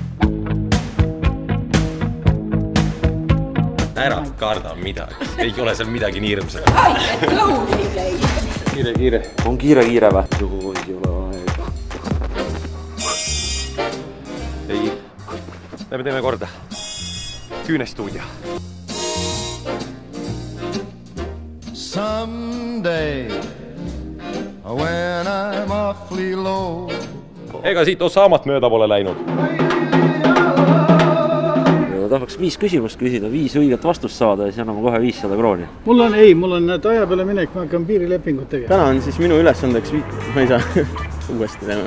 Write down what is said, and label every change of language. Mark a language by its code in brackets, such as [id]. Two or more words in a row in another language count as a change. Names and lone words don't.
[et] Ära karda midagi, ei ole seal midagi nii hirmsat. Kiire. On kiire või? Juhu ei ole aega. Ei, me teeme korda. Küünestuudia. [en] Someday when I'm awfully low. [et] Ega siit Osamat mööda pole läinud. Tahaks 5 küsimust küsida, 5 õiget vastust saada ja siis anname kohe 500 krooni. Mul on aja peale minek, ma hakkan piirilepingut tegema. Täna on siis minu ülesandeks, ma ei saa uuesti teha.